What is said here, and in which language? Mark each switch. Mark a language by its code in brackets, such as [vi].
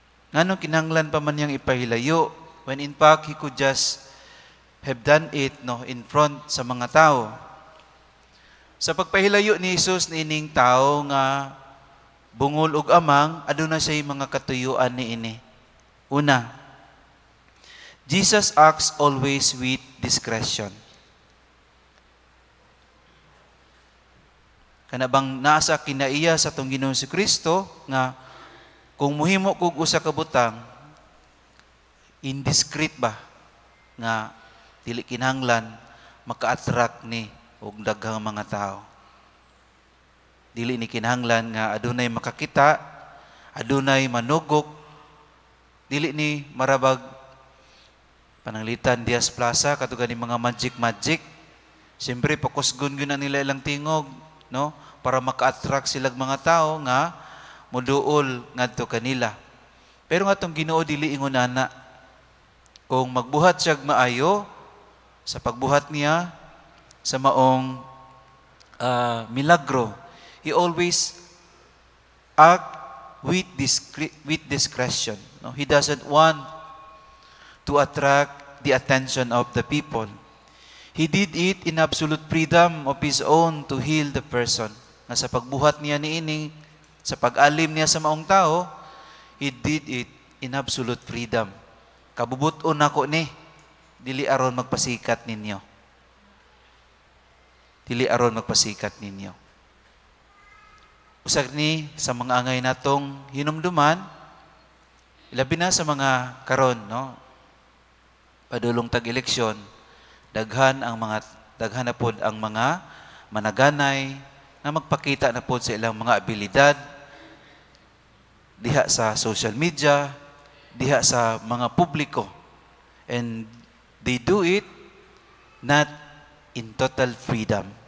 [en] Nganong kinahanglan pa man niyang ipahilayo when in fact he could just have done it, no, in front sa mga tao. [ceb] Sa pagpahilayo ni Jesus niining tao nga bungol ug amang, aduna siya mga katuyuan niini. [en] Una, Jesus acts always with discretion. [ceb] Kana bang nasa kinaiya sa atong Ginoong si Kristo nga kung muhimo kog usa ka butang indiscreet ba nga dili kinahanglan maka-attract ni og daghang mga tao. Dili ni kinahanglan nga adunay makakita, adunay manugok, dili ni marabag pananglitan Diaz Plaza katugad ni mga magic. Siyempre pakusgon gyud na nila ilang tingog, no, para maka-attract silang mga tao nga moduol ngadto kanila. Pero nga atong Ginoo dili ingon ana. Kung magbuhat siya maayo sa pagbuhat niya sa maong milagro, he always act with discretion. No? [en] He doesn't want to attract the attention of the people. He did it in absolute freedom of his own to heal the person. [ceb] Na sa pagbuhat niya niini, sa pag-alim niya sa maong tao, he did it in absolute freedom. Kabubuton nako ni, dili aron magpasikat ninyo. Dili aron magpasikat ninyo. Usag ni sa mga angay natong hinumduman, ilabi na sa mga karon, no? Padulong tag-eleksyon, daghan na pod ang mga managanay na magpakita na pod sa ilang mga abilidad diha sa social media, diha sa mga publiko. [en] And they do it not in total freedom.